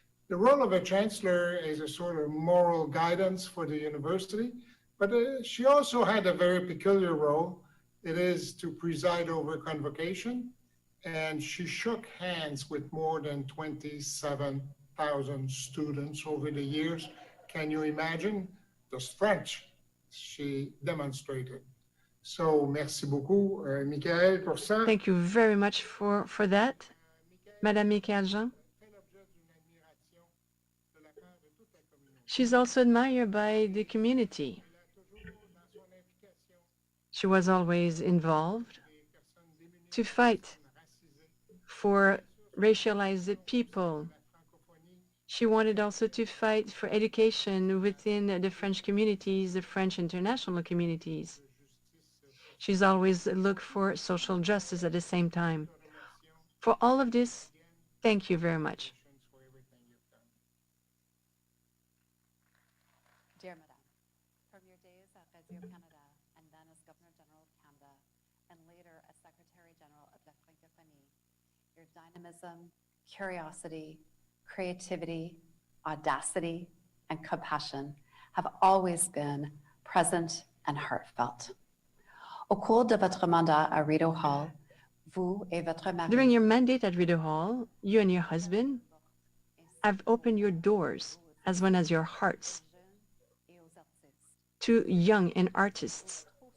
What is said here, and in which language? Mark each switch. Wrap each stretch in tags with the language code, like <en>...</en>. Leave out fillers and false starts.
<en>The role of a Chancellor is a sort of moral guidance for the university, but she also had a very peculiar role. It is to preside over convocation, and she shook hands with more than 27,000 students over the years. Can you imagine the French she demonstrated?</en> <fr>So, merci beaucoup, Michaëlle, pour ça.</fr> <en>Thank you very much for that, Madame Michaëlle Jean. She's also admired by the community. She was always involved to fight for racialized people. She wanted also to fight for education within the French communities, the French international communities. She's always looked for social justice at the same time. For all of this, thank you very much. Dear Madame, from your days at Radio-Canada and then as Governor General of Canada and later as Secretary General of La Francophonie, your dynamism, curiosity, creativity, audacity, and compassion have always been present and heartfelt.</en> <fr>Au cours de votre mandat à Rideau Hall, vous et votre mari...</fr> <en>During your mandate at Rideau Hall, you and your husband have opened your doors as well as your hearts to young and artists.</en>